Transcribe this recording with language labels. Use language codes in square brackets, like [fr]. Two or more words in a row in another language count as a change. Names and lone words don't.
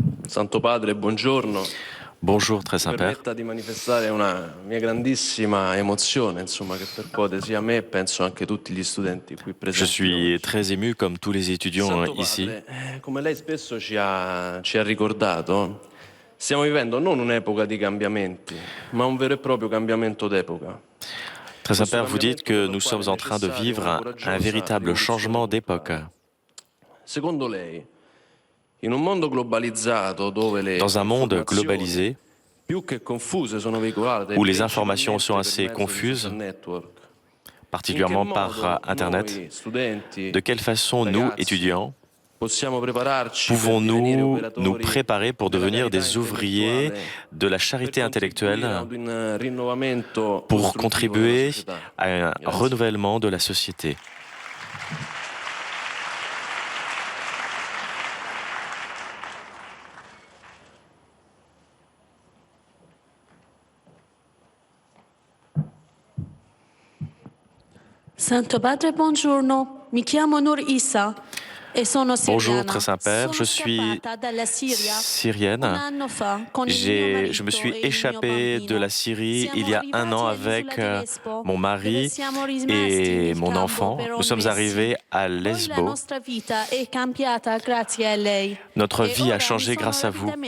[it] Santo Padre, buongiorno. [fr] Bonjour, très Saint-Père. [it] Permetta di manifestare una mia grandissima emozione, insomma, che percuote sia me e penso anche tutti gli studenti qui presenti. [fr] Je suis très ému, comme tous les étudiants [it] Santo [fr] ici. [it] Padre, come lei spesso ci ha ricordato, stiamo vivendo non un'epoca di cambiamenti, ma un vero e proprio cambiamento d'epoca. [fr] Très Saint-Père, vous dites que nous sommes en train de vivre un véritable changement d'époque. [it] Secondo lei, in un mondo globalizzato dove le [fr] Dans un monde globalisé, [it] più che confuse sono veicolate [fr] où les informations sont assez confuses, particulièrement par Internet, de quelle façon nous, étudiants, pouvons-nous nous préparer pour devenir des ouvriers de la charité intellectuelle pour contribuer à un renouvellement de la société? [it] Santo Padre, buongiorno. Mi chiamo Nur Issa. [fr] Bonjour, très Saint-Père, je suis syrienne. Je me suis échappée de la Syrie il y a un an avec mon mari et mon enfant. Nous sommes arrivés à Lesbos. Notre vie a changé grâce à vous.